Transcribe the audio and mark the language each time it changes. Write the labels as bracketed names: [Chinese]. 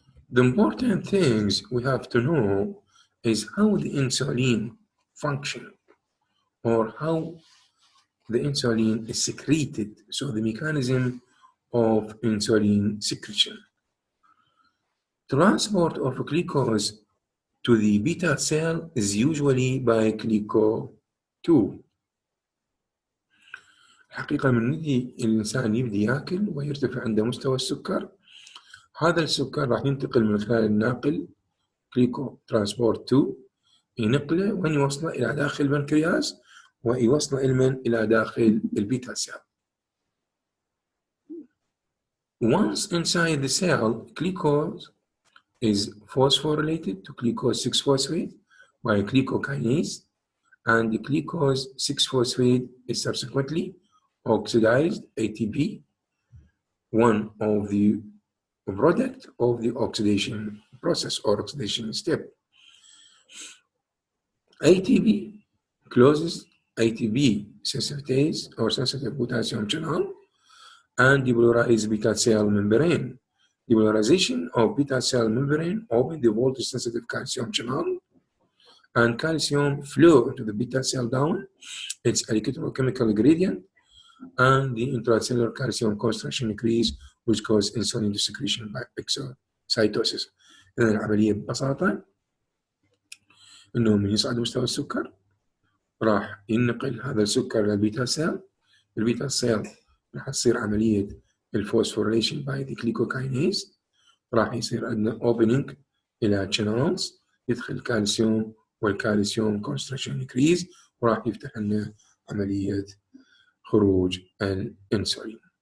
[English] The important things we have to know is how the insulin functions or how the insulin is secreted, so the mechanism of insulin secretion. Transport of glucose to the beta cell is usually by glyco-2. [Arabic] الحقيقة من يجي الإنسان يبدي يأكل ويرتفع عنده مستوى السكر، هذا السكر راح ينتقل من خلال الناقل كليكو ترانسبورت 2، ينقله وين يوصله إلى داخل البنكرياس، ويوصله إلى داخل البيتا سيل. [English] Once inside the cell, glucose is phosphorylated to glucose 6-phosphate by glucokinase, and the glucose 6-phosphate is subsequently oxidized ATP, one of the product of the oxidation process or oxidation step. ATP closes ATP sensitase or sensitive potassium channel and depolarize beta cell membrane. Depolarization of beta cell membrane open the voltage sensitive calcium channel, and calcium flow into the beta cell down its electrochemical gradient, and the intracellular calcium concentration increase which cause insulin secretion by exocytosis. [Arabic] إذن العملية ببساطة إنه من يصعد مستوى السكر راح ينقل هذا السكر للبيتا سيل، البيتا سيل راح تصير عملية الفوسفوريليشن [English] by the glucokinase, [Arabic] راح يصير عندنا اوبننج إلى [English] channels [Arabic] يدخل الكالسيوم والكالسيوم [English] concentration increase، [Arabic] وراح يفتح لنا عملية خروج الانسولين.